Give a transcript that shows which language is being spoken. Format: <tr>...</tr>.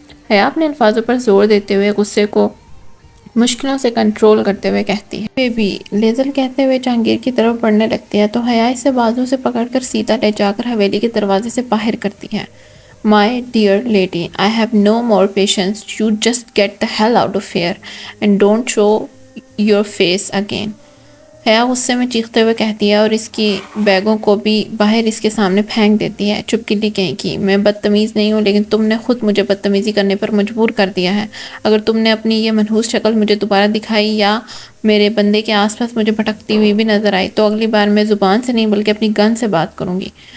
<ur>حیا اپنے الفاظوں پر زور دیتے ہوئے غصے کو مشکلوں سے کنٹرول کرتے ہوئے کہتی ہے۔ بیبی، لیزر کہتے ہوئے جہانگیر کی طرف بڑھنے لگتی ہے تو حیا اسے بازو سے پکڑ کر سیدھا لے جا کر حویلی کے دروازے سے باہر کرتی ہے۔</ur> <en>My dear lady, I have no more patience. You just get the hell out of here and don't show your face again.</en> <ur>حیا غصے میں چیختے ہوئے کہتی ہے اور اس کی بیگوں کو بھی باہر اس کے سامنے پھینک دیتی ہے۔ چپکلی کہیں کی، میں بدتمیز نہیں ہوں لیکن تم نے خود مجھے بدتمیزی کرنے پر مجبور کر دیا ہے۔ اگر تم نے اپنی یہ منحوس شکل مجھے دوبارہ دکھائی یا میرے بندے کے آس پاس مجھے بھٹکتی ہوئی بھی نظر آئی تو اگلی بار میں زبان سے نہیں بلکہ اپنی گن سے بات کروں گی۔</ur>